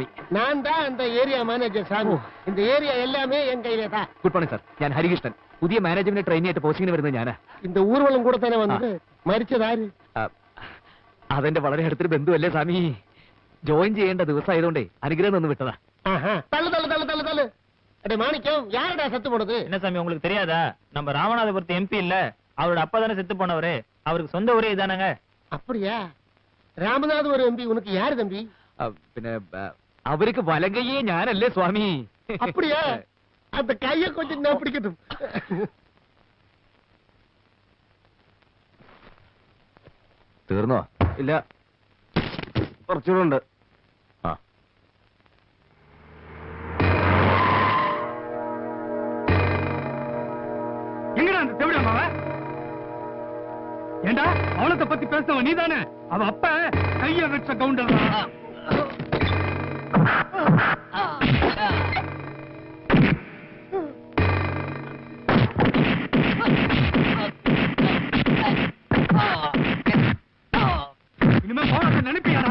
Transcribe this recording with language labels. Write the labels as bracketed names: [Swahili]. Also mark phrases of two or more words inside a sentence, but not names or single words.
[Tamil] நான் தான் அந்த [English] area manager [Tamil] சாமி. இந்த ஏரியா எல்லாமே என் கையில தான். [English] good morning [Malayalam] സാർ. ഞാൻ ഹരികൃഷ്ണൻ. പുതിയ [English] management trainee [Malayalam] ആയിട്ട് പോസ്റ്റിംഗിന് വരുന്നത് ഞാനാ. [Tamil] இந்த ஊர்வலம் கூட தானே [Malayalam] വന്നത്. മരിച്ചതാര്? അതെന്റെ വളരെ അടുത്തൊരു ബന്ധുവല്ലേ സ്വാമി. ജോയിൻ ചെയ്യേണ്ട ദിവസമായതുകൊണ്ടേ അനുഗ്രഹം ഒന്ന് വിട്ടതാ. [Tamil] தள்ளு தள்ளு தள்ளு தள்ளு தள்ளு. அடே மாணிக்கம், யாரடா செத்து போனது? என்ன சாமி உங்களுக்கு தெரியாதா? நம்ம ராமநாதபுரத்து எம்பி இல்ல, அவரோட அப்பா தானே செத்து போனவரு. அவருக்கு சொந்த ஊரே இதானங்க. அப்படியா? ராமநாத் ஒரு எம்பி. உனக்கு யாரு தம்பி? [Malayalam] പിന്നെ അവർക്ക് വലങ്കയ്യേ ഞാനല്ലേ സ്വാമി. [Tamil] அப்படியா? அந்த கையை கொஞ்சம் நான் பிடிக்கட்டும். [Malayalam] തീർന്നോ? ഇല്ല, കുറച്ചുകൂടെ ഉണ്ട്. [Tamil] ஏண்டா அவளத்தை பத்தி பேசுனவ நீதானே? அவ அப்ப கைய வச்ச கவுண்டர் தான். இனிமே போன நினைப்பியாடா?